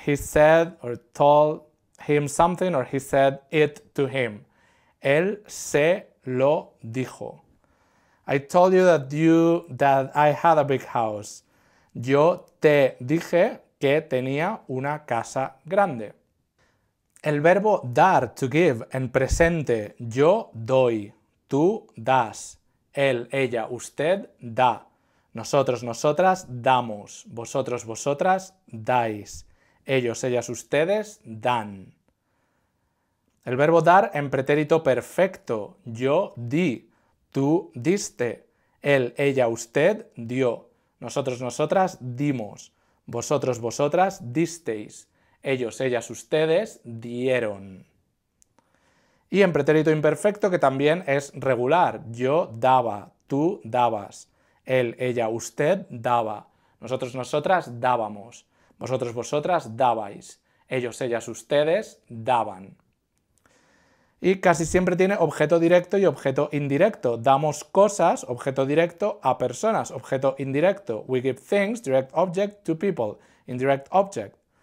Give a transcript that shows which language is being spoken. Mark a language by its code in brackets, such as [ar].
[en] He said or told him something or he said it to him. [es] Él se lo dijo. [en] I told you that I had a big house. [es] Yo te dije que tenía una casa grande. El verbo dar, to give, en presente, yo doy, tú das, él, ella, usted da, nosotros, nosotras damos, vosotros, vosotras dais, ellos, ellas, ustedes dan. El verbo dar en pretérito perfecto, yo di, tú diste, él, ella, usted dio, nosotros, nosotras dimos, vosotros, vosotras disteis, ellos, ellas, ustedes dieron. Y en pretérito imperfecto, que también es regular, yo daba, tú dabas, él, ella, usted daba, nosotros, nosotras dábamos, vosotros, vosotras dabais, ellos, ellas, ustedes daban. Y casi siempre tiene objeto directo y objeto indirecto. Damos cosas, objeto directo, a personas, objeto indirecto. [en] We give things, direct object, to people, indirect object.